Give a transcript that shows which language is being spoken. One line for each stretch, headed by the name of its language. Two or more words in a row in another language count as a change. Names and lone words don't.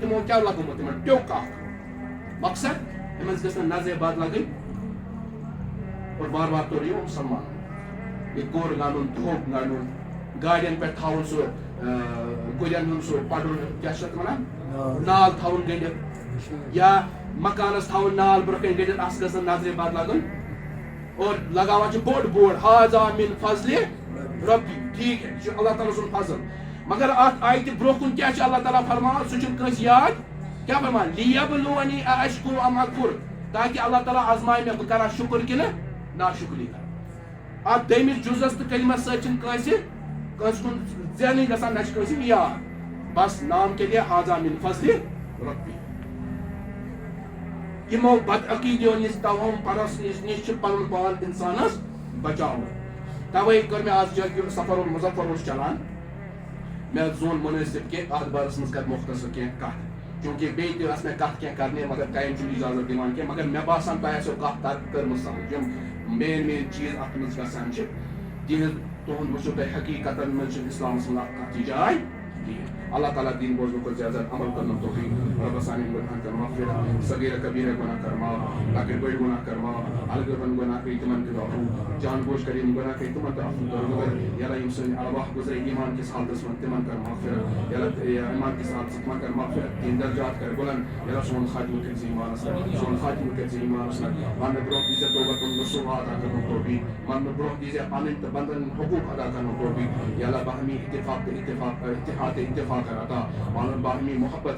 Kashmiri: تِمو کیٛاہ لگومُت تِمن ٹیوٚک اکھ مقصد یِمن گٔژھ نہٕ نظرِ بد لگٕنۍ اور بار بار توٚر یہِ مُسلمان یہِ کوٚر گنڈُن تھوٚپ گنڈُن گاڑین پہ تھاون سُہ گُرین ہُنٛد سُہ پڑُن کیٛاہ چھِ اتھ ونان نال تھاوُن گٔنڈِتھ یا مکانس تھاوُن نال برونٛہہ کَنہِ گٔنڈِتھ اتھ گٔژھ نہٕ نظرِ بد لگُن اور لگاوان چھِ بوٚڑ بورڈ
Arabic: ہاذا من فضلِ ربی
Urdu: ٹھیک ہے
Kashmiri: یہ چھُ اللہ تعالیٰ سُنٛد فضل مگر اتھ آیہِ تہِ برونٛہہ کُن کیٛاہ چھُ اللہ تعالیٰ فرماوان سُہ چھُنہٕ کٲنٛسہِ یاد کیٛاہ فرمان
Arabic: لیبلونی اشکر ام اکفر
Kashmiri: تاکہ اللہ تعالیٰ آزمایہِ مےٚ بہٕ کرا شکر کِنہٕ ناشکری کرا اتھ دوٚیمِس جُزس تہٕ کلمس سۭتۍ چھُنہٕ کٲنٛسہِ کن ذہنی گژھان نہ کٲنٛسہِ یاد
Urdu: بس نام کے لیے
Arabic: ہاذا من فضل ربی
Kashmiri: یمو بد عقیدیو نش توہم پرس نش چھُ پنُن پان انسانس بچاوُن توے کٔر مےٚ آز جب سفر المظفر اوس چلان مےٚ زون منٲسب کہ اتھ بارس منٛز کرٕ مختصر کینٛہہ کتھ چونکہ بیٚیہِ تہِ ٲس مےٚ کتھ کینٛہہ کرنہِ مگر ٹایم چھُنہٕ اجازت دِوان کینٛہہ مگر مےٚ باسان تۄہہِ آسیو کتھ کٔرمٕژ سمجھ یِم مین چیٖز اتھ منٛز گژھان چھِ تِہنٛز تُہُنٛد وٕچھِو تُہۍ حقیٖقتن منٛز چھُنہٕ اسلامس منٛز اکھ کتھ جاے کِہیٖنۍ اللہ تعالیٰ دین بوزنُک کھۄتہٕ زیادٕ زیادٕ عمل کرنُک توفیق رۄبس سانٮ۪ن گۄناہن کر مغفرت صغیرہ کبیرہ گۄناہ کر معاف لۄکٕٹۍ بٔڑۍ گۄناہ کر معاف الگٲبن گۄناہ کٔرۍ تِمن تہِ عفو
Urdu: جان بوجھ کر
Kashmiri: یِم گۄناہ کٔرۍ تِمن تہِ عفو کر مگر یàlla یِم سٲنۍ ارواح گُزرے ایمان کِس حالتس منٛز تِمن کر مغفرت یàlla ایمان کِس حالتس منٛز تِمن کر مغفرت تِہنٛدۍ درجات کر بُلند یàlla سون خاتمہٕ کٔرۍ زِ ایمانس منٛز سون خاتمہٕ کٔرۍ زِ ایمانس منٛز وننہٕ برونٛہہ دیٖزِ توبتُن نصوٗح ادا کرنُک توفیق وننہٕ برونٛہہ دیٖزِ پنٕنۍ تہٕ بنٛدن ہٕنٛدۍ حقوٗق ادا کرنُک توفیق یàlla باہمی اتفاق تہٕ اتحاد تہٕ اتفاق کر عطا پانہٕ باہمی محبت